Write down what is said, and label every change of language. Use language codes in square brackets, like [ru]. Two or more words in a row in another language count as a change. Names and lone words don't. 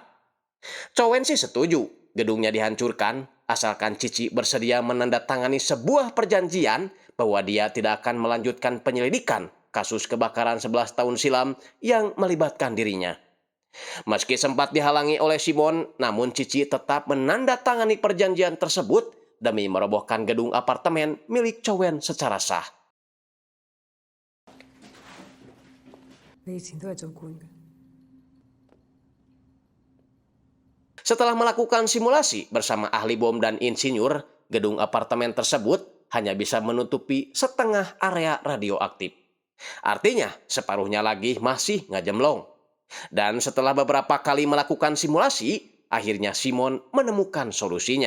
[id] Chowen sih setuju gedungnya dihancurkan, asalkan Cici bersedia menandatangani sebuah perjanjian bahwa dia tidak akan melanjutkan penyelidikan kasus kebakaran 11 tahun silam yang melibatkan dirinya. Meski sempat dihalangi oleh Simon, namun Cici tetap menandatangani perjanjian tersebut demi merobohkan gedung apartemen milik Chowen secara sah. [yue] 你以前都係做官嘅。 [id] Setelah melakukan simulasi bersama ahli bom dan insinyur, gedung apartemen tersebut hanya bisa menutupi setengah area radioaktif. Artinya, separuhnya lagi masih ngajemlong. Dan setelah beberapa kali melakukan simulasi, akhirnya Simon menemukan solusinya.